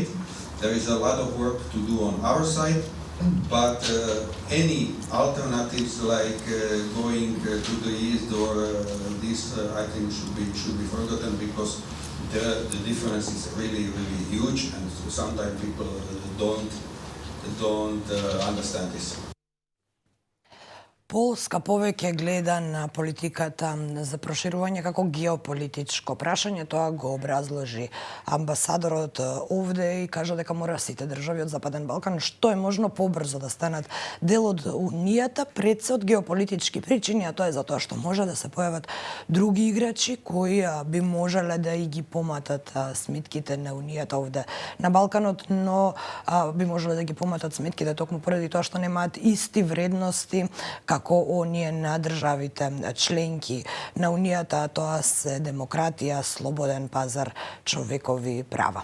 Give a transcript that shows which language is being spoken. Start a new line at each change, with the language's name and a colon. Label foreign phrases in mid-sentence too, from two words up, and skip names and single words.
English: There is a lot of work to do on our side, but any alternatives like going to the east or this, I think should be forgotten, because the difference is really huge, and sometimes people don't understand this.
Macedonian: Полска повеќе гледа на политиката за проширување како геополитичко прашање, тоа го образложи амбасадорот овде и кажа дека мора сите држави од Западен Балкан што е можно побрзо да станат дел од Унијата пред се од геополитички причини, а тоа е затоа што може да се појават други играчи кои би можеле да и ги поматат сметките на Унијата овде на Балканот, но би можеле да ги поматат сметките токму поради тоа што немаат исти вредности како оние на државите членки на Унијата, а тоа се демократија, слободен пазар, човекови права.